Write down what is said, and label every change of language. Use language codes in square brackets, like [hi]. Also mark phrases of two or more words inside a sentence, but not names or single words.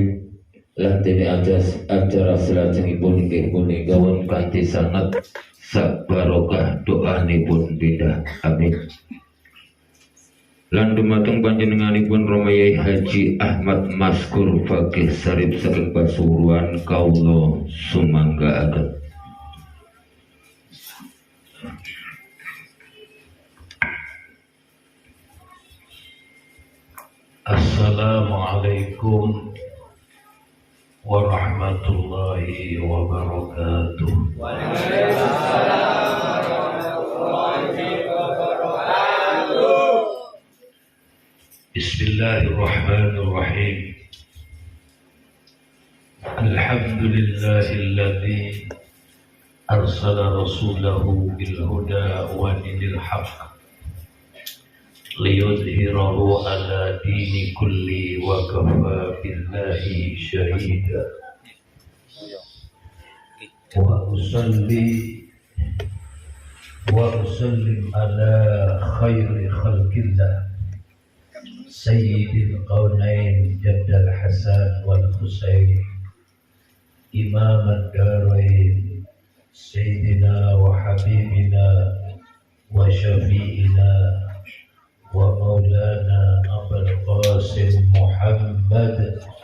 [jv] Lan dene acara salajengipun inggih punika kanthi sanget sak barokah doanipun pindah amin. Lan dumateng panjenenganipun Rama Yai Haji Ahmad Maskur Fakih Sarip saking Pasuruan kawula sumanggaaken. [ar] السلام عليكم ورحمة الله وبركاته. وعليكم السلام ورحمة الله وبركاته. بسم الله الرحمن الرحيم. الحمد لله الذي أرسل رسوله بالهدى ودين الحق ليظهره على الدين كله وكفى بالله شهيدا. وأسلم على خير خلق الله سيد الكونين جد الحسن والحسين إمام الدارين سيدنا وحبيبنا وشفيعنا ومولانا أبي القاسم محمد.